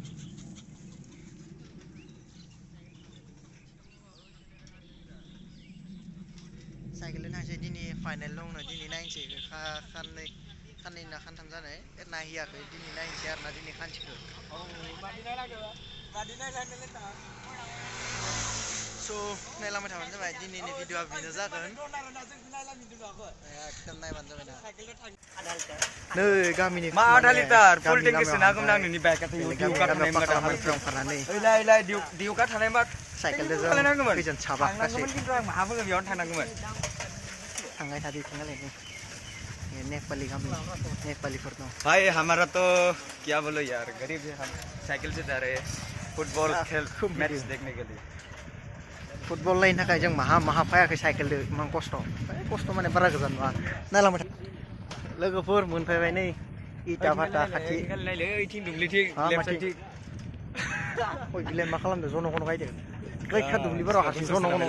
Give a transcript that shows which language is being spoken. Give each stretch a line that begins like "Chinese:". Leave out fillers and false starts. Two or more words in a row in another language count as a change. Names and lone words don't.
Bodo: साइकेलजों थांसै दिनै फाइनाल दंनो दिनै नायनोसै खाननै ना खानथाम जानाय नायहैयाखै दिनै नायनोसै आरोना दिनै खानसेखौ स' नायलांबाय थाबानो जाबाय दिनैनि भिडिअ'आ बेनो जागोन एकदम नायबानो जाबाय ना नै गामिनि मा आधा लिटार
English: full tanky
Bodo: सोनागौमोन आं नोंनि बाइकआथ' दिउका थानाय दिउका थानाय मा साइकेलजों खालायनांगौमोन खैजोन साबा थांनांगौमोन खिन्थु आं माहा बुङो बेयावनो थांनांगौमोन थांबाय थादो थांगालायनो नेपाली गामि नेपालीफोर दं
Hindi: भाई हमारा तो क्या बोलो यार गरीब है हम साइकिल से जा रहे हैं फुटबॉल खेल मैच देखने के लिए
Bodo: फुटबल नायनो थाखाय जों माहा फैयाखै साइकेलजों इमान खस्थ' माने बारा गोजान नङा नायलांबाय लोगोफोर मोनफैबाय नै इटा भाटा खाथि नायलै ओइथिं दुब्लिथिं
English: left sidething
Bodo: ओइ बिलाय मा खालामदों जन'गन गायदों गैखा दुब्लिफोराव हारसिं जन'गन